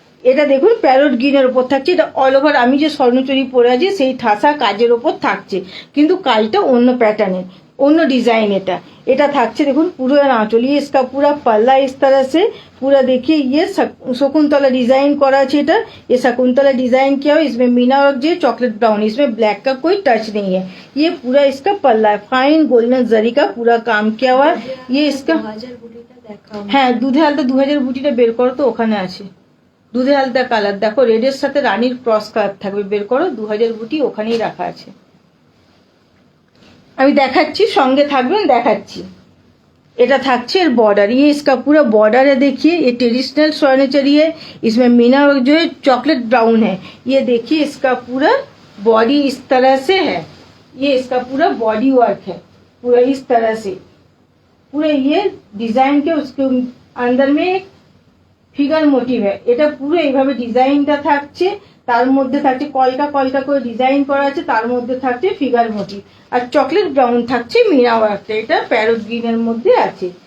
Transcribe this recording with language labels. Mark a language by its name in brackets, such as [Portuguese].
[Bangla] এটা দেখুন প্যারট গ্রিনের ওপর থাকছে, এটা অল ওভার আমি যে স্বর্ণচুরি পরে আছি সেই ঠাসা কাজের ওপর থাকছে, কিন্তু কাজটা অন্য প্যাটার্নের, অন্য डिजाइन এটা থাকছে দেখুন পুরো [Hindi] आंचल, ये इसका पूरा पल्ला इस तरह से पूरा देखिए, ये शकुंतला डिजाइन करा है এটা, ये शकुंतला डिजाइन किया हुआ, इसमें मीना वर्क जो चॉकलेट ब्राउन, इसमें ब्लैक का कोई टच नहीं है। ये पूरा इसका पल्ला है, फाइन गोल्डन जरी का पूरा काम किया हुआ है। ये इसका [Bangla] হ্যাঁ দুধে আলতা 2000 বুটিটা বের করো তো, ওখানে আছে দুধে আলতা কালার, দেখো রেডের সাথে রানীর ক্রস কালার থাকবে, বের করো 2000 বুটি ওখানেই রাখা আছে। আমি দেখাচ্ছি, সঙ্গে থাকবেন, দেখাচ্ছি। এটা থাকছে এর [Hindi] बॉर्डर, ये इसका पूरा बॉर्डर है, देखिए ये ट्रेडिशनल स्वर्णचरी है, इसमें मीना वर्क जो है चॉकलेट ब्राउन है। ये देखिए इसका पूरा बॉडी इस तरह से है, ये इसका पूरा बॉडी वर्क है पूरा इस तरह से, पूरा ये डिजाइन के उसके अंदर में [Bangla] एक ফিগার মোটিভ এটা পুরো এইভাবে ডিজাইনটা থাকছে, তার মধ্যে থাকছে কলকা কলকা করে ডিজাইন করা আছে, তার মধ্যে থাকছে ফিগার মোটিভ, আর চকলেট ব্রাউন থাকছে মিনা ওয়ার্কটা, এটা প্যারট গ্রিনের মধ্যে আছে।